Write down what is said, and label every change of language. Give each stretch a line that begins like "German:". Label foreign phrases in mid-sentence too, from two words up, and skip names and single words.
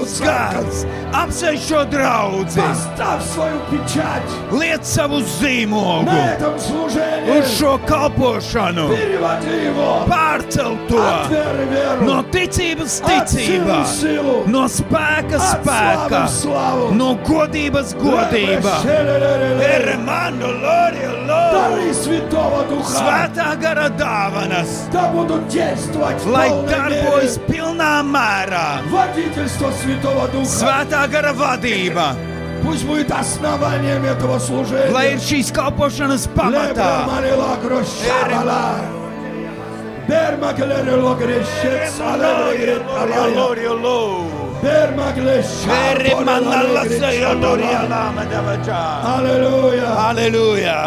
Latvian: Svētais
Russian: церковь,
Latvian: gars apsveik šo draudzi,
Russian: поставь свою печать
Latvian: liec savu zīmogu
Russian: на этом служении,
Latvian: uz šo kalpošanu,
Russian: переводи его
Latvian: pārcel to
Russian: от веры в веру,
Latvian: no ticības
Russian: от силы
Latvian: ticībā,
Russian: в силу,
Latvian: no spēka
Russian: от славы
Latvian: spēka,
Russian: в славу.
Latvian: no godības godībā.
Russian: Дары Святого Духа,
Latvian: Svētā gara dāvanas,
Russian: да будут действовать в
Latvian: lai
Russian: полной
Latvian: darbojas
Russian: мере.
Latvian: pilnā mērā.
Russian: Водительство Святого Духа,
Latvian: Svētā gara vadība,
Russian: пусть будет основанием этого
Latvian: lai
Russian: служения.
Latvian: ir šīs kalpošanas Лебра pamatā. Марила Грошабала, Берма Галерело Грешец, Алелегрет Алая, Berma glesha. Verimannallassa jolloria lama davaja. Hallelujah. Hallelujah.